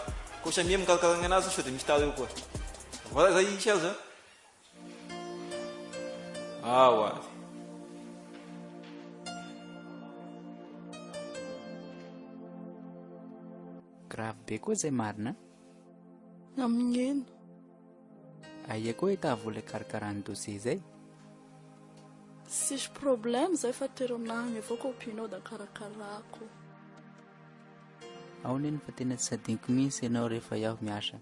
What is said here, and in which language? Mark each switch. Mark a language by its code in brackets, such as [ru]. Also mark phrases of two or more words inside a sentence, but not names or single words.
[mg] Ko samia mikarakarana anazy sao de misy tara eo koa. [fr] Voilà zay cher. Ah ouais. [mg] Grave be koa zay marina. Amin'ino? Aia koa ita vola karakarana dossier zay? Sisy problème zay fa tero aminahy avao copinao da karakarako. Ao neny fa tena tsy sadiniko mihitsy ianao rehefa iaho miasa.